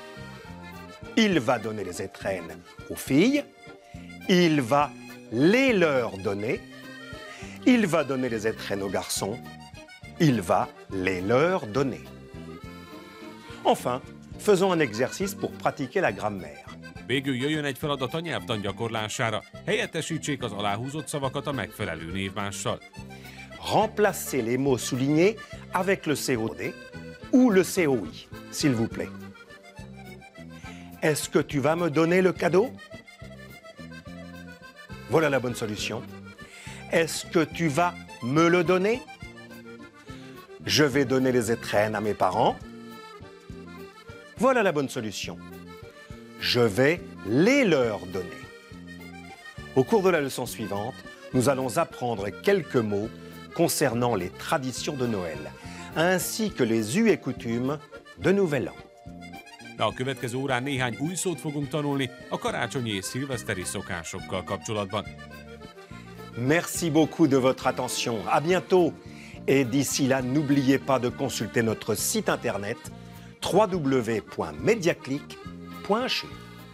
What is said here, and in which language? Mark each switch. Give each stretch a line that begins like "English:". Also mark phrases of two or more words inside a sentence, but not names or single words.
French: Il va donner les étrennes aux filles. Il va les leur donner. Il va donner les étrennes aux garçons. Il va les leur donner. Enfin, faisons un exercice pour pratiquer la grammaire.
Hungarian: Végül jöjjön egy feladat a nyelvtan gyakorlására. Helyettesítsék az aláhúzott szavakat a megfelelő névmással.
French: Remplacez les mots soulignés avec le COD ou le COI, s'il vous plaît. Est-ce que tu vas me donner le cadeau? Voilà la bonne solution. Est-ce que tu vas me le donner? Je vais donner les étrennes à mes parents. Voilà la bonne solution. Je vais les leur donner. Au cours de la leçon suivante, nous allons apprendre quelques mots concernant les traditions de Noël, ainsi que les us et coutumes de Nouvel An.
Hungarian: A következő órán néhány új szót fogunk tanulni a karácsonyi és szilveszteri szokásokkal kapcsolatban.
French: Merci beaucoup de votre attention. À bientôt Et d'ici là, n'oubliez pas de consulter notre site internet www.mediaclick.ch.